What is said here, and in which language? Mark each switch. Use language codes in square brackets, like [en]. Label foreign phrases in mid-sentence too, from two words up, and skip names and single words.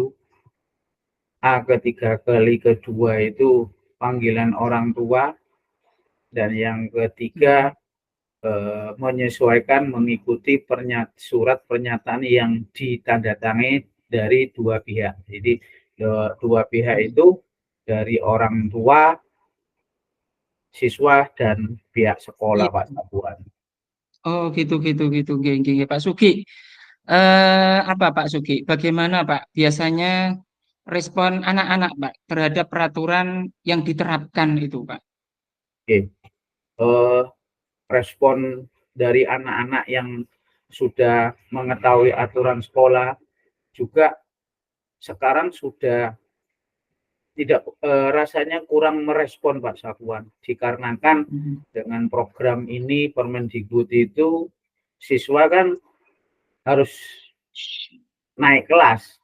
[id] A ketiga kali kedua itu panggilan orang tua, dan yang ketiga menyesuaikan mengikuti surat pernyataan yang ditandatangani dari dua pihak. Jadi dua pihak itu dari orang tua, siswa, dan pihak sekolah Iya. Pak Sabuan. Oh, gitu, gitu, gitu. [jv] Nggih, nggih, nggih, Pak Sugi. [id] Apa Pak Sugi? Bagaimana Pak biasanya respon anak-anak Pak terhadap peraturan yang diterapkan itu Pak? Oke. Eh, Respon dari anak-anak yang sudah mengetahui aturan sekolah, juga sekarang sudah tidak rasanya kurang merespon Pak Safwan, dikarenakan dengan program ini Permendikbud itu siswa kan harus naik kelas.